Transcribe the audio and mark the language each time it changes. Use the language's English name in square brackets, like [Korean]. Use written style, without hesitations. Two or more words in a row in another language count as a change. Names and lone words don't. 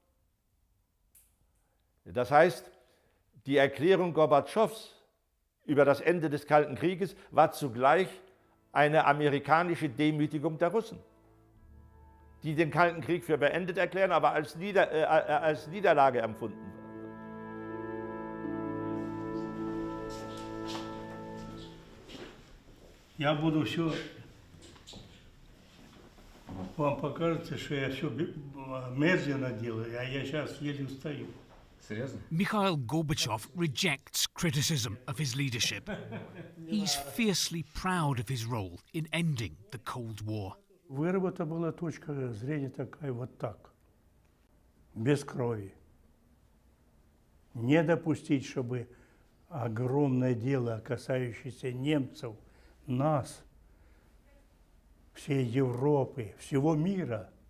[German] Das heißt, die Erklärung Gorbatschows über das Ende des Kalten Krieges war zugleich eine amerikanische Demütigung der Russen, die den Kalten Krieg für beendet erklären, aber als Niederlage empfunden wird. [Russian] Я буду все... Вам покажется, что я все медленно делаю, а я сейчас еле устаю. Серьезно? [English] Mikhail Gorbachev rejects criticism of his leadership. He's fiercely proud of his role in ending the Cold War. [Russian] Выработана была точка зрения такая вот так. Без крови. Не допустить, чтобы огромное дело, касающееся немцев, нас, всей Европы, всего мира.